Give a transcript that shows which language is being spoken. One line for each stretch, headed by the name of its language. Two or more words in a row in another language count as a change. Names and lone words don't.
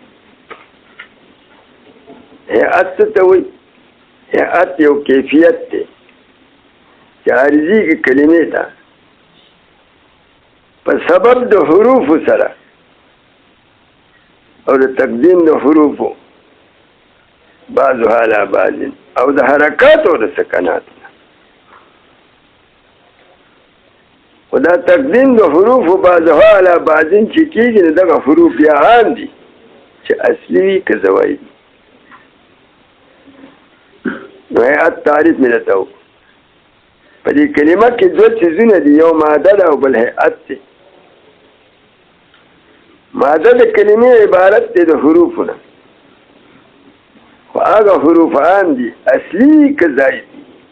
Pashto: هيئت ستوي هيئت یو کیفیت دی چې عارضي کې کلمې ته په سبب د حروف سره او د تقدیم د حروف
Arabic: بعضها على بعض
Pashto: او د حرکات او د سکنات، او دا تقدیم د حروف
Arabic: بعضها على بعض
Pashto: چې کېږي نو دغه حروف یا عام دي چې اصلي وي که زوایي. نو هيئت تعریف مې درته وکړو. په دې کلمه کې دوه څیزونه دي، یو ماده ده او بل هيئت دی. ماده د کلمې عبارت دی د حروفو نه، خو هغه حروف عام دي اصلي که زائد دي.